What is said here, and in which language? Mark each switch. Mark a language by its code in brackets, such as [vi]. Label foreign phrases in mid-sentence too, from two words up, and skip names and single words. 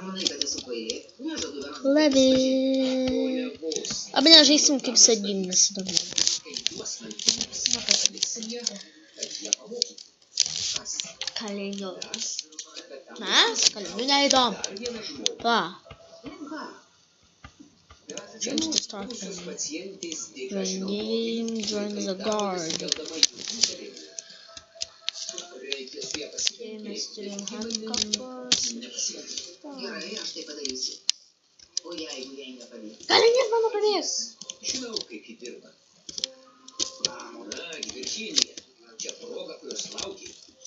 [lt] Levi. Abi nežaisim kaip sargybinis įdomu. Kalinių. Mes? Kalinių neįdomu. Va. [en] Change the start menu. Join game, join the guard. [lt] Mes turim handcuffs. Kalinys mano pabėgs. Žinau, kaip jį dirba. Na, Virginija, čia proga, kurios lauki.